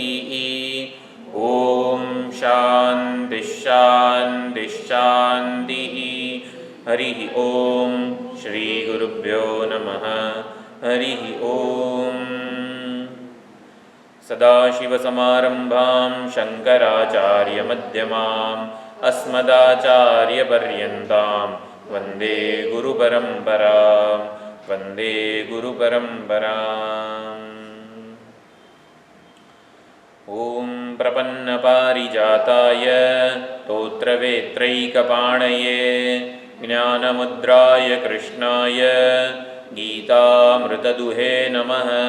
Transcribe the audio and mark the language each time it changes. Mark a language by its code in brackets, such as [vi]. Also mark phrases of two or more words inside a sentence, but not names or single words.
[sa] ઓમ શાંતિ શાંતિ શાંતિ. હરિ ઓમ. શ્રી ગુરુભ્યો નમઃ. હરિ ઓમ. સદાશિવસમારંભાં શંકરાચાર્યમધ્યમાં अस्मदाचार्यपर्यन्तां वन्दे गुरुपरम्परां. वन्दे गुरुपरम्पराम्. ॐ प्रपन्नपारिजाताय तोत्रवेत्रैकपाणये ज्ञानमुद्राय कृष्णाय गीतामृतदुहे नमः.